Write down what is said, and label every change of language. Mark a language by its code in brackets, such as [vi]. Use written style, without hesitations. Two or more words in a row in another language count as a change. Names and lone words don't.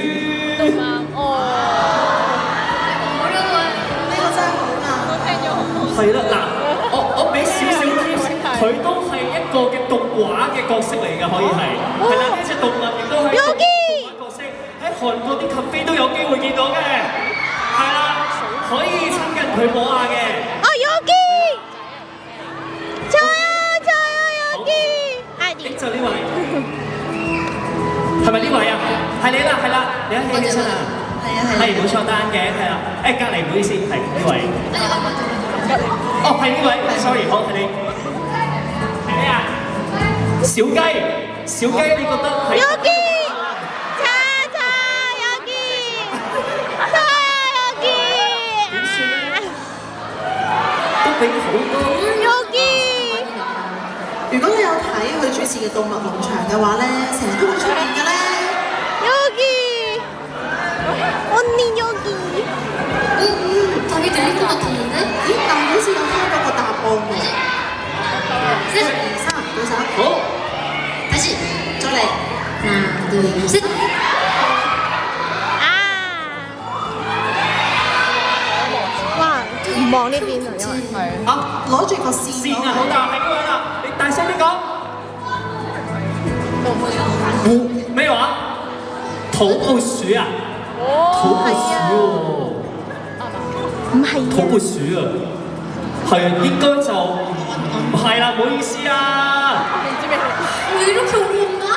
[yue] 呢個真係好難。係啦，嗱，我俾少少 tips，佢都係一個嘅動畫嘅角色嚟㗎，可以係。係啦，呢隻動物亦都係動畫角色，喺韓國啲 cafe 都有機會見到嘅。係啦，可以親近佢摸下嘅。 [ko] 아 여기! 저요 여기! [yue] 就呢位，係咪呢位啊？係你啦，係啦，你一起身啊！係冇錯，戴眼鏡係啦。誒，隔離唔好意思，係呢位。哦，係呢位，sorry，好係你。係咩啊？小雞，你覺得係？ [ko] 여기! 자 여기! 자 여기! [yue] 點算咧？都俾好多。 [ko] 여기! [yue] 如果你有睇佢主持嘅動物農場嘅話咧，成日都會出現嘅咧。 [ko] 여기! 언니 여기! 답이 들릴 것 같았는데? [yue] 咦，但係好似有聽到個答案喎。1、2、3，舉手。好， [ko] 다시 [yue] 再嚟。 [ko] 하나 둘셋 아! 와, [yue] 唔望呢邊啊，因為啊，攞住個線線啊，好大，係呢位啦，你大聲啲講。咩話？土撥鼠啊？土撥鼠喎。唔係土撥鼠啊，係啊，應該就唔係啦，唔好意思啊。 [ko] 왜 이렇게 어려운